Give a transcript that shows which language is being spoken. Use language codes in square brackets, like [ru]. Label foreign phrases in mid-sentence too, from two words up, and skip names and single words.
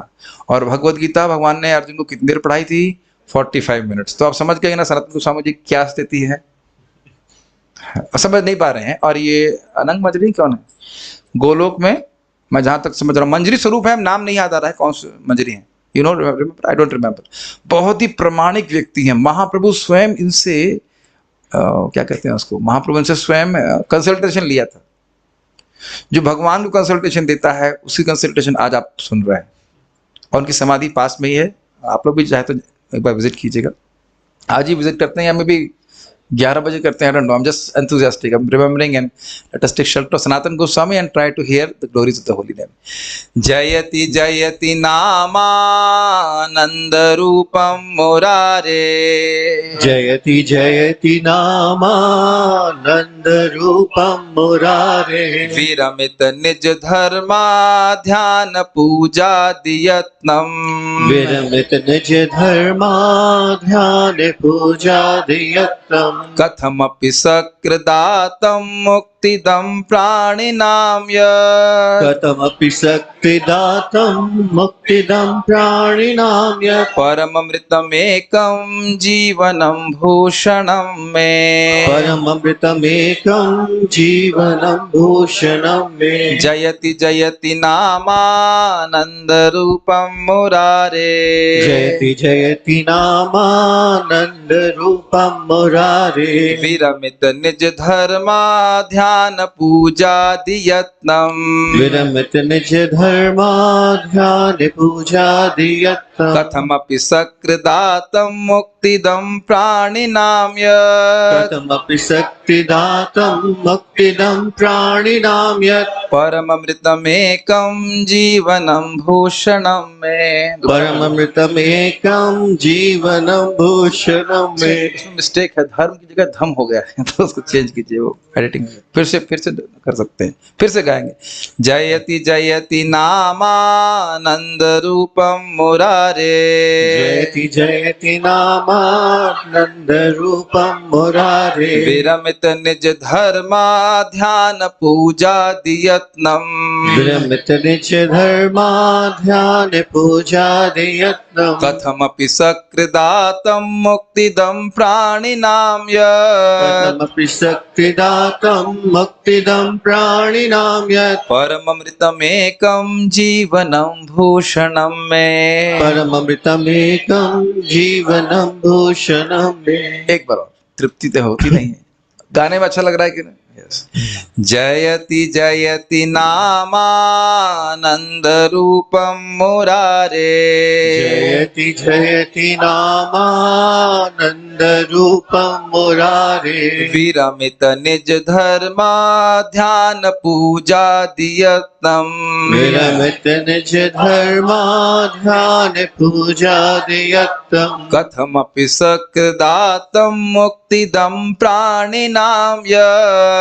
[hi] और भगवत गीता भगवान ने अर्जुन को कितनी देर पढ़ाई थी? 45 मिनट्स। तो आप समझ गए ना सनातन गोस्वामी जी क्या स्थिति है, समझ नहीं पा रहे हैं। और ये अनंग मंजरी कौन है? गोलोक में, मैं जहां तक समझ रहा हूँ मंजरी स्वरूप है, नाम नहीं याद आ रहा है कौन सी मंजरी है, [en] You know, I don't remember. [hi] बहुत ही प्रामाणिक व्यक्ति हैं, महाप्रभु स्वयं इनसे क्या कहते हैं उसको, महाप्रभु इनसे स्वयं कंसल्टेशन लिया था। जो भगवान को कंसल्टेशन देता है, उसकी कंसल्टेशन आज आप सुन रहे हैं, और उनकी समाधि पास में ही है। आप लोग भी चाहे तो एक बार विजिट कीजिएगा, आज ही विजिट करते हैं, या मे भी 11 बजे करते हैं, [en] I don't know, I am just enthusiastic, I am remembering, and let us take shelter of सनातन गोस्वामी and try to hear the glories of the holy name. [sa] जयति जयति नामानंद रूपम मुरारे, जयति जयति नामानंद रूपम मुरारे, विरमित निज धर्मा ध्यान पूजा दियत्नम, विरमित निज धर्मा ध्यान पूजा दियत्नम, कथमपि सकृदातं मुक्तिदं प्राणिनां यत्, कथमपि शक्तिदातं मुक्तिदं प्राणिनां यत्, परममृतमेकं जीवनं भूषणं मे, परममृतमेकं जीवनं भूषणं मे। जयति जयति नामानन्दरूपं मुरारे, जयति जयति नामानंद रूपम मुरारे, विरमित निज धर्मा ध्यान पूजा दियत्नम, विरमित निज धर्मा ध्यान पूजा दियत्नम, कथमपि सकृदातं मुक्तिदं प्राणिनां यत्, कथमपि शक्तिदातं मुक्तिदं प्राणिनां यत्, परममृतमेकं जीवनं भूषणं मे। परममृतमेकं जीवनं भूषणं मे। [hi] इसमें मिस्टेक है, धर्म की जगह धम हो गया है, तो उसको चेंज कीजिए, वो एडिटिंग फिर से कर सकते हैं, फिर से गाएंगे। जयति जयति नामानंद रूपम मुरारे, जयति जयति नामानंद रूपम मुरारे, विरमित निज धर्मा ध्यान पूजा दियत्नम, विरमित निज धर्मा ध्यान पूजा दियत्नम, कथमपि सकृदातं मुक्तिदं प्राणिनां यत्, कथमपि शक्तिदातं मुक्तिदं प्राणिनां यत्, परममृतमेकं जीवनं भूषणं मे। परममृतमेकं जीवनं भूषणं मे। एक बार और, तृप्ति तो होती नहीं है, गाने में अच्छा लग रहा है कि नहीं? [en] Yes. [sa] जयति जयति नामानंद रूपम मुरारे, जयति जयति नामानंद रूपम मुरारे, विरमित निज धर्मा ध्यान पूजा दियत्नम, विरमित निज धर्मा ध्यान पूजा दियत्नम, कथमपि सकृदातं मुक्तिदं प्राणिनां यत्,